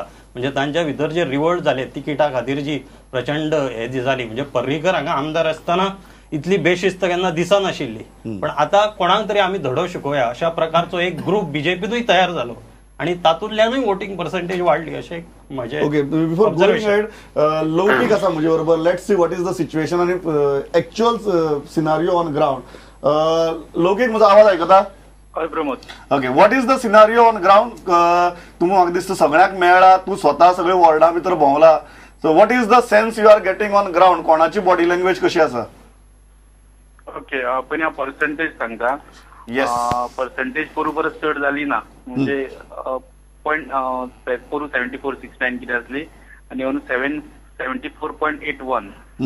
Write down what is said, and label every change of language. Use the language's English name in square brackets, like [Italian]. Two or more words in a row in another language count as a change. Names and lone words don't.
[Konkani] म्हणजे तांच्या भितर जे रिवोल्ट जाले तिकिटा खातीर जी प्रचंड हे जी जाली, म्हणजे पर्रीकर हांगा आमदार आसतना इतली बेशिस्त केन्ना दिसनाशिल्ली. पण आता कोणाक तरी आमी धडो शिकोवया अशा प्रकारचो एक ग्रुप बीजेपीतूय तयार जालो आणि तातूंतल्यानूय [English] voting percentage [Konkani] वाडली अशें म्हजें [English] OK before going ahead [Konkani] लौकीक आसा म्हजे बरोबर. [English] Let's see what is the situation आणि actual scenario on ground. [Konkani] लौकीक म्हजो आवाज आयकता? हय प्रमोद. [English] OK what is the scenario on ground? [Konkani] तुम्ही म्हाका दिसता सगळ्यांक मेळ्ळा, तूं स्वता सगळे वॉर्डा भितर भोंवला. [English] So what is the sense you are getting on ground? [Konkani] कोणाची [English] body language [Konkani] कशी आसा? ओके पयलीं हांव पर्संटेज सांगता. [English] Yes. [Konkani] पर्संटेज बरोबर चड जाली ना, म्हणजे पॉयंट पोरू 7469 कितें आसली आणि अंदू 74.81.